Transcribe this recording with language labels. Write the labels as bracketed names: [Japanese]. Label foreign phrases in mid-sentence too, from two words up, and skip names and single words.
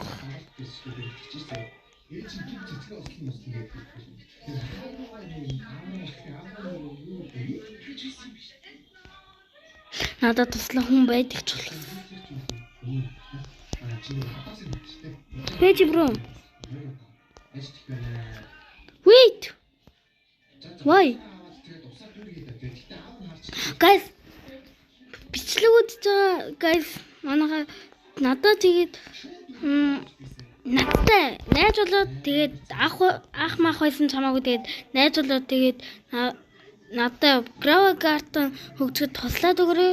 [Mongolian] Надад туслах хүн байдаг ч болох. Пэж бро. [English] Wait. Why? Guys. [Mongolian] Бичлэгүүд байгаа guys. Манайха надад тэгээд надтай найз болоод тэгээд ах мах байсан чамаагүй тэгээд найз болоод тэгээд надтай Grava Garden хөгжөд туслаад өгөрөө.